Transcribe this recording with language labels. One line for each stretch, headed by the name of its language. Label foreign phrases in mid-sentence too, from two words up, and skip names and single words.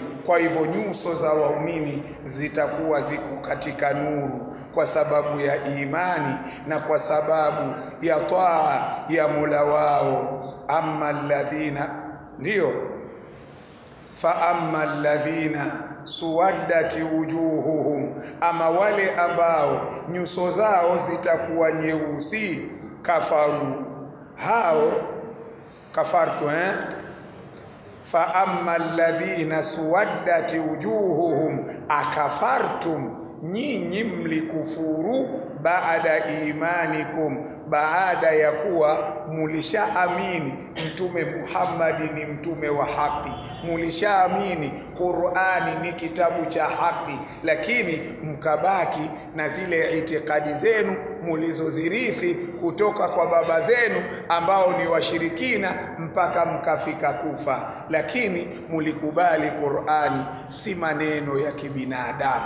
Swahili: Kwa hivyo nyuso za waumini zitakuwa ziko katika nuru kwa sababu ya imani na kwa sababu ya taa ya Mola wao.
Arabic: أما الذين,
Swahili: ndio
Arabic: فأما الذين اسودت وجوههم,
Swahili: ama wale ambao nyuso zao zitakuwa nyeusi, kafaru, hao kafartu
Arabic: فأما الذين اسودت وجوههم أكفرتم,
Swahili: nyinyi mlikufuru baada imanikum, baada ya kuwa mulishaamini mtume Muhammad ni mtume wa haki, mulishaamini Qur'ani ni kitabu cha haki, lakini mkabaki na zile itikadi zenu mulizodhirithi kutoka kwa baba zenu ambao ni washirikina mpaka mkafika kufa, lakini mulikubali Qur'ani si maneno ya kibinadamu.